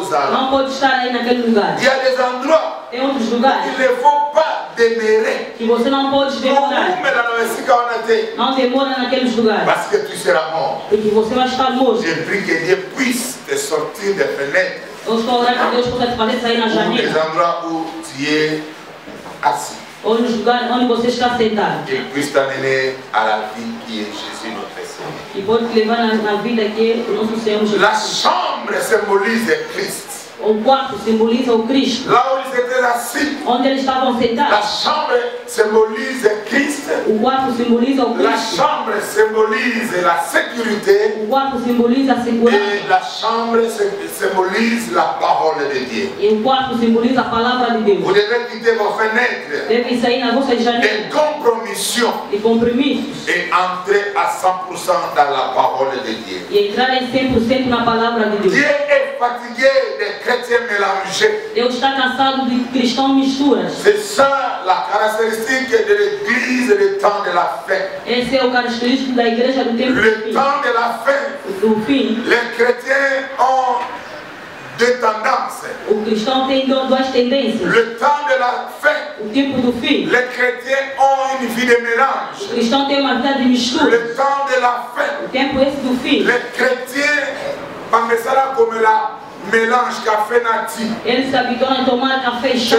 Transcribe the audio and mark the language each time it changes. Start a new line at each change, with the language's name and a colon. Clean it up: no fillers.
Portuguese: Não pode estar aí naquele lugar.
French: Il y a des endroits.
Portuguese: Tem outros lugares.
French: Il ne faut pas demeurer.
Portuguese: Que você não pode demorar. Não demora naqueles lugares.
French: Parce que tu seras mort.
Portuguese: Porque você vai estar morto.
French: Je prie que Dieu puisse te sortir des fenêtres.
Portuguese: Eu estou orando que Deus possa te fazer sair na janela.
French: Des endroits où tu es assis.
Portuguese: Ou nos lugares onde você está sentado.
French: Il puisse t'amener à la vie qui est Jésus notre Seigneur.
Portuguese: E pode te levar na vida que é o nosso Senhor Jesus.
French: La chambre symbolise Christ.
Portuguese: O quarto simboliza o Cristo.
French: Là où ils étaient assis.
Portuguese: Onde eles estavam sentados.
French: La chambre symbolise Christ.
Portuguese: O quarto simboliza o Cristo.
French: La chambre symbolise la sécurité.
Portuguese: O quarto simboliza a segurança.
French: Et la chambre symbolise la parole de Dieu.
Portuguese: E o quarto simboliza a palavra de Deus.
French: Vous devez quitter vos fenêtres.
Portuguese: Devem sair nas vossas janelas.
French: Et compromissions.
Portuguese: E compromissos.
French: Et entrer à 100% dans la parole de Dieu.
Portuguese: E entrar em 100% na palavra de Deus.
French: Dieu est fatigué des chrétiens mélangés.
Portuguese: Deus está cansado de cristãos misturas.
French: C'est ça la caractéristique de l'église du temps de la fin.
Portuguese: Esse é o característico da igreja do tempo do fim.
French: Le temps de la fin.
Portuguese: Do fim.
French: Les chrétiens ont deux tendances.
Portuguese: O cristão tem duas tendências.
French: Le temps de la fin.
Portuguese: O tempo do fim.
French: Les chrétiens ont une vie de mélange.
Portuguese: O cristão tem uma vida de mistura.
French: Le temps de la fin.
Portuguese: O tempo esse do fim.
French: Les chrétiens começaront comme la mélange café nati.
Portuguese: Eles se habituam a tomar café e chá.